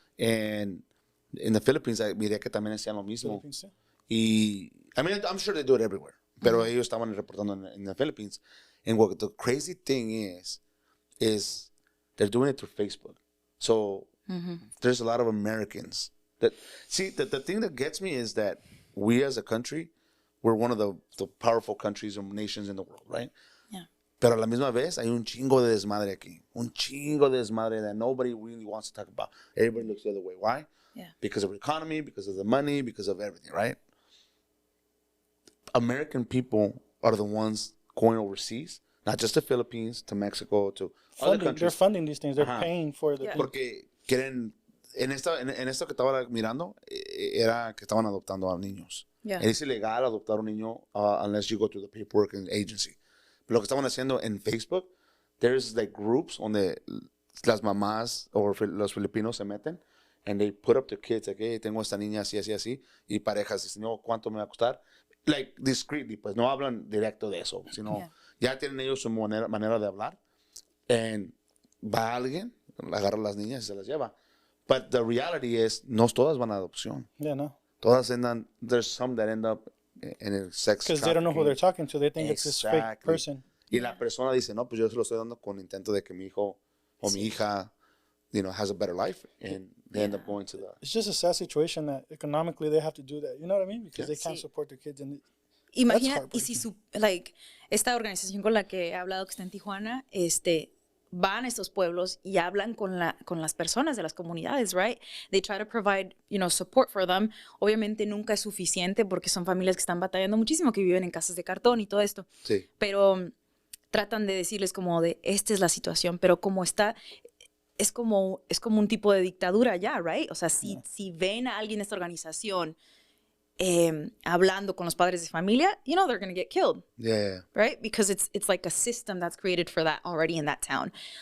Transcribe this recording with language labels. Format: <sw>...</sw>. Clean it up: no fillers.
<en>And in the Philippines, I</en> <es>miré que también hacían lo mismo.</es> <en>Y, I mean, I'm sure they do it everywhere.</en> <es>Pero ellos estaban reportando</es> <en>in the Philippines. And what the crazy thing is they're doing it through Facebook. So there's a lot of Americans. The thing that gets me is that we as a country, we're one of the powerful countries or nations in the world, right? Yeah.</en> <es>Pero a la misma vez hay un chingo de desmadre aquí. Un chingo de desmadre</es> <en>that nobody really wants to talk about. Everybody looks the other way. Why? Yeah. Because of the economy, because of the money, because of everything, right? American people are the ones going overseas, not just the Philippines, to Mexico, to other countries. They're funding these things. They're paying for the people.</en> <es>Porque quieren... En esto que estaba mirando, era que estaban adoptando a niños.</es> <en>Yeah.</en> <es>Es ilegal adoptar a un niño</es> <en>unless you go through the paperwork and agency.</en> <es>Pero lo que estaban haciendo en Facebook,</es> <en>there's like groups</en> <es>donde las mamás o los filipinos se meten</es> <en>and they put up their kids, like, hey,</en> <es>tengo esta niña así, así, así, y parejas dicen, no, ¿cuánto me va a costar?</es> <en>Like, discreetly,</en> <es>pues no hablan directo de eso, sino ya tienen ellos su manera de hablar. And va alguien, agarra a las niñas y se las lleva.</es> <en>But the reality is,</en> <es>no todas van a adopción.</es> <en>Yeah, no. Todas there's some that end up in a sex because they don't know who they're talking to. They think it's this fake Exactly. person.</en> <es>Y la persona dice, no, pues yo se lo estoy dando con intento de que mi hijo o mi hija, you know,</es> <en>has a better life. And they end up going to the... It's just a sad situation that economically they have to do that. You know what I mean? Because they can't support their kids. And</en> <es>imagina, y si esta organización con la que he hablado que está en Tijuana, van a estos pueblos y hablan con las personas de las comunidades, right?</es> <en>They try to provide, you know, support for them.</en> <es>Obviamente nunca es suficiente porque son familias que están batallando muchísimo, que viven en casas de cartón y todo esto. Sí. Pero tratan de decirles como de, esta es la situación, pero como está, es como un tipo de dictadura ya, right? O sea, si ven a alguien de esta organización hablando con los padres de familia,</es> <en>you know they're going to get killed. Yeah. Right? Because it's like a system that's created for that already in that town.</en>